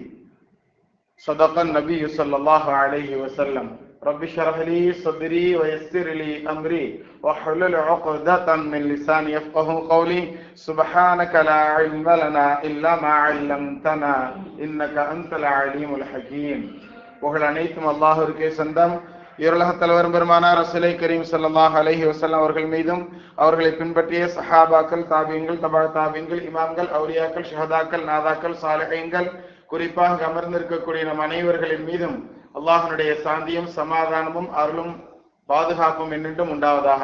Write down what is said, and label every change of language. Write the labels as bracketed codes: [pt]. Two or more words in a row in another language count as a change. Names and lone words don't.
[ar] صدق النبي صلى الله عليه وسلم. رب اشرح لي صدري ويسر لي أمري واحلل عقدة من لساني يفقهوا قولي. سبحانك لا علم لنا إلا ما علمتنا إنك أنت العليم الحكيم. [ta] புகழ் அனைத்தும் அல்லாஹ்விற்கே சொந்தம். இருளக தலைவர் பெருமானார் ரசூலை கரீம் [ar] صلى الله عليه وسلم [ta] அவர்கள் மீதும் அவர்களை பின்பற்றிய சஹாபாக்கள், தாபீன்கள், தபா தாபீன்கள், இமாம்கள், அவுலியாக்கள், ஷஹதாக்கள், நாதாக்கள், சாலிஹீன்கள், குறிப்பாக அமர்ந்திருக்கக்கூடிய நம் அனைவர்களின் மீதும் அல்லாஹ்வுடைய சாந்தியும் சமாதானமும் அருளும் பாதுகாப்பும் என்றென்றும் உண்டாவதாக.